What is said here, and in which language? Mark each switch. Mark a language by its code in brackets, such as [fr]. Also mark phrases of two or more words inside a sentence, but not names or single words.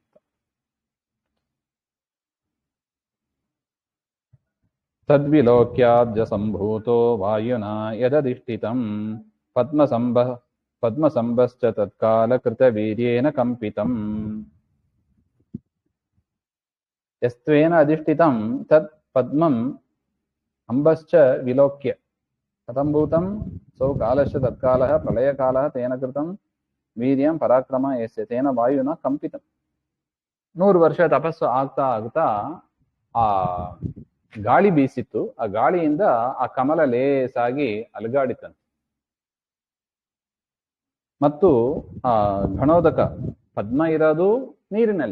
[sa] ತದ್ವಿಲೋಕ್ಯಾಬ್ಜ ಸಂಭೂತೋ ವಾಯುನಾ ಯದಧಿಷ್ಠಿತಂ ಪದ್ಮಸಂಭಶ್ಚ ತತ್ಕಾಲ ಕೃತವೀರ್ಯೇನ ಕಂಪಿತಂ. ಯಸ್ತ್ವೇನ ಅಧಿಷ್ಠಿತಂ ತತ್ ಪದ್ಮಂ ಅಂಬಶ್ಚ ವಿಲೋಕ್ಯ ಕಥಂಭೂತಂ ಸೌ ಕಾಲಶ್ಚ ತತ್ಕಾಲಃ ಪ್ರಳಯಕಾಲಃ ತೇನ ಕೃತಂ ವೀರ್ಯಂ ಪರಾಕ್ರಮ ಯಸ್ಯ ತೇನ ವಾಯುನ ಕಂಪಿತಂ. [kn] 100 ವರ್ಷ ತಪಸ್ಸು ಆಗ್ತಾ ಆ ಗಾಳಿ ಬೀಸಿತ್ತು. ಆ ಗಾಳಿಯಿಂದ ಆ ಕಮಲ ಲೇಸಾಗಿ ಅಲುಗಾಡಿತಂತೆ. ಮತ್ತು ಆ ಘಣೋದಕ ಪದ್ಮ ಇರೋದು ನೀರಿನಲ್ಲಿ.